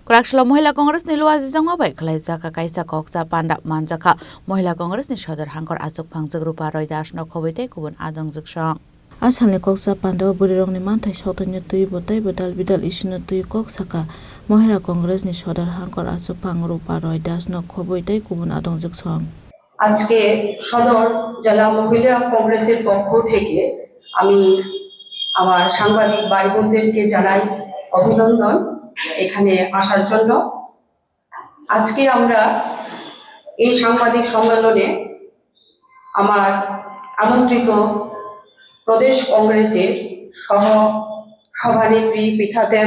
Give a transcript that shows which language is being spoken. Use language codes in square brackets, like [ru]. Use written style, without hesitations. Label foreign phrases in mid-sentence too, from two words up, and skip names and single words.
[trp] Krakshla Mohila Congress ni luwa zizang mabay kalaizaka kaisa koksa pandap manjaka Mohila Congress ni shodar hangkor azuk pangjak rupa roy dash no kobite kubun adong zukshang. Asalni koksa pandawa burirong ni mantai shotanya tui botai badal bidal isuna tui koksaka Mohila Congress ni shodar hangkor azuk pang rupa roy dash no kobite kubun adong zukshang. [bn] আজকে সদর জেলা মহিলা কংগ্রেসের পক্ষ থেকে আমি আমার সাংবাদিক ভাই বোনদেরকে জানাই অভিনন্দন এখানে আসার জন্য। আজকে আমরা এই সাংবাদিক সম্মেলনে আমার আমন্ত্রিত প্রদেশ কংগ্রেসের সহ সভানেত্রী পীঠাদেব